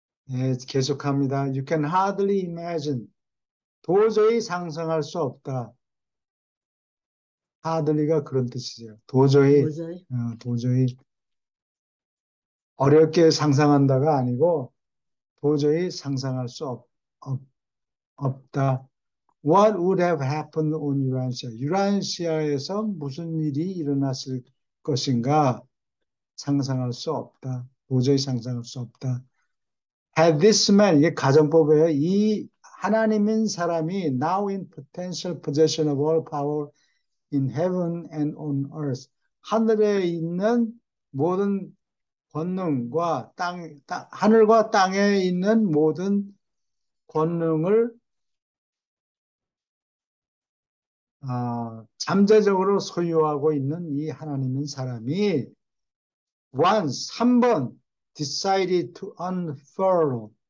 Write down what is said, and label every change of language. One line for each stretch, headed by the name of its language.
Korean: 예, 계속합니다.
English: You can hardly imagine.
Korean: 도저히 상상할 수 없다. hardly가 그런 뜻이죠. 도저히, 도저히 어렵게 상상한다가 아니고 도저히 상상할 수 없다.
English: What would have happened on Urantia?
Korean: 유란시아에서 무슨 일이 일어났을 것인가 상상할 수 없다. 도저히 상상할 수 없다.
English: Had this man,
Korean: 이게 가정법이에요. 이 하나님인 사람이
English: now in potential possession of all power in heaven and on earth.
Korean: 하늘에 있는 모든 권능과 하늘과 땅에 있는 모든 권능을 잠재적으로 소유하고 있는 이 하나님인 사람이 once, 한 번
English: decided to unfurl.